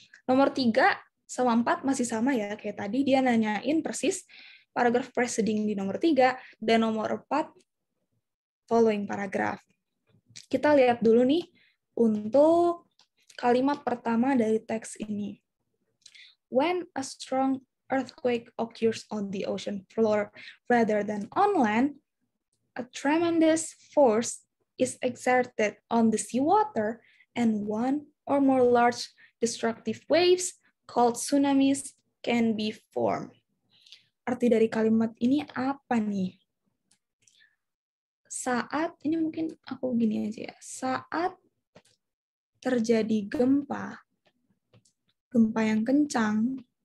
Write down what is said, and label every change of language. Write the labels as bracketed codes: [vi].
[id] Nomor 3 sama 4 masih sama ya, kayak tadi dia nanyain persis paragraf preceding di nomor 3, dan nomor 4 following paragraph. Kita lihat dulu nih, untuk kalimat pertama dari teks ini. [en] When a strong earthquake occurs on the ocean floor rather than on land, a tremendous force is exerted on the seawater, and one or more large destructive waves called tsunamis can be formed. [id] arti dari kalimat ini apa nih? Saat, ini mungkin aku gini aja ya, saat terjadi gempa yang kencang,